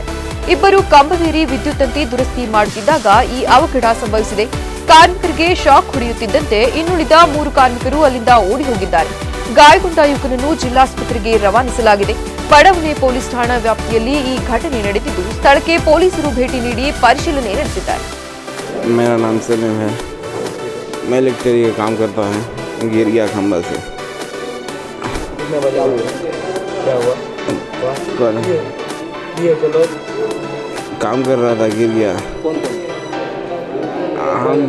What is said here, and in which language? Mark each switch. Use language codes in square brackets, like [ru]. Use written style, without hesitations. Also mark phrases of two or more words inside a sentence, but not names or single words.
[kn] ಇಬ್ಬರು ಕಂಬವೇರಿ ವಿದ್ಯುತ್ ತಂತಿ ದುರಸ್ತಿ ಮಾಡುತ್ತಿದ್ದಾಗ ಈ ಅವಘಡ ಸಂಭವಿಸಿದೆ. ಕಾರ್ಮಿಕರಿಗೆ ಶಾಕ್ ಹೊಡೆಯುತ್ತಿದ್ದಂತೆ ಇನ್ನುಳಿದ 3 ಕಾರ್ಮಿಕರು ಅಲ್ಲಿಂದ ಓಡಿ ಹೋಗಿದ್ದಾರೆ. ಗಾಯಗೊಂಡ ಯುವಕನನ್ನು ಜಿಲ್ಲಾಸ್ಪತ್ರೆಗೆ ರವಾನಿಸಲಾಗಿದೆ. ಬಡಾವಣೆ ಪೊಲೀಸ್ ಠಾಣಾ ವ್ಯಾಪ್ತಿಯಲ್ಲಿ ಈ ಘಟನೆ ನಡೆದಿದ್ದು, ಸ್ಥಳಕ್ಕೆ ಪೊಲೀಸರು ಭೇಟಿ ನೀಡಿ ಪರಿಶೀಲನೆ ನಡೆಸಿದ್ದಾರೆ. [hi] मेरा नाम सलीम है, मैं इलेक्ट्रिक का काम करता हूँ, गिर गया खंबा से। कितने बजे हुए? क्या हुआ? कल ये चलो काम कर रहा था, गिर गया। कौन हम